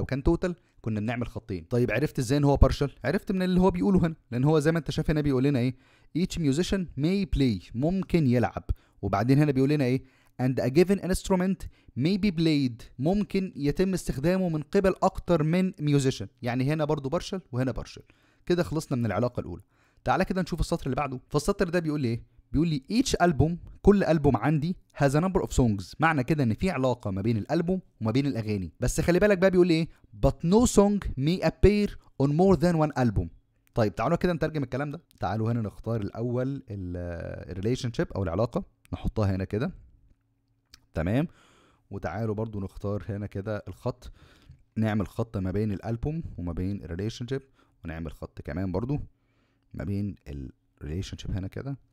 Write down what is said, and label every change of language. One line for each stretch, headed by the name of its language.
Arabic: لو كان توتال كنا بنعمل خطين. طيب عرفت ازاي ان هو partial؟ عرفت من اللي هو بيقوله هنا، لان هو زي ما انت شايف هنا بيقول لنا ايه؟
English: each musician may play
Arabic: ممكن يلعب، وبعدين هنا بيقول لنا ايه؟
English: and a given instrument may be played
Arabic: ممكن يتم استخدامه من قبل اكتر من musician. يعني هنا برضو partial وهنا partial. كده خلصنا من العلاقة الأولى. تعالى كده نشوف السطر اللي بعده. فالسطر ده بيقول لي ايه؟ بيقول لي
English: each album،
Arabic: كل ألبوم عندي
English: has a number of songs.
Arabic: معنى كده ان في علاقة ما بين الألبوم وما بين الأغاني. بس خلي بالك بقى بيقول لي ايه؟
English: but no song may appear on more than one album.
Arabic: طيب تعالوا كده نترجم الكلام ده. تعالوا هنا نختار الأول الريليشن شيب أو العلاقة، نحطها هنا كده، تمام. وتعالوا برضو نختار هنا كده الخط، نعمل خط ما بين الألبوم وما بين الريليشن شيب، ونعمل خط كمان برضو ما بين الريليشن شيب هنا كده.